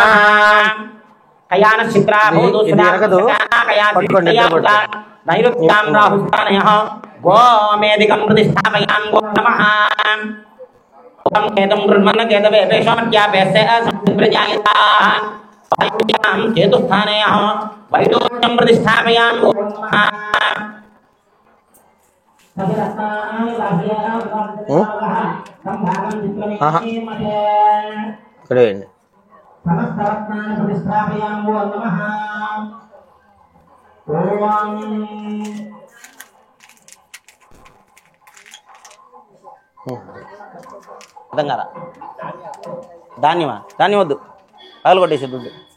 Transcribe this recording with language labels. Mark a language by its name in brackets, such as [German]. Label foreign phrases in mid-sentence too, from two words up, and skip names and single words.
[Sanskrit] कयान चित्रा भवतु नैऋत्यां राहुस्थाने गोमेदिकं प्रतिष्ठापयामि. ओं नमः. ओं केतुं गृह्णन् केतवे पेशमत्यापेस्य संप्रजायताः वायुव्यां केतुस्थाने वैडूर्यं प्रतिष्ठापयामि. ओं नमः. [Telugu] ఇక్కడ వేయండి. అర్థం కదా ధాన్యమా ధాన్యం వద్దు పగలు కొట్టేసి దుడ్డు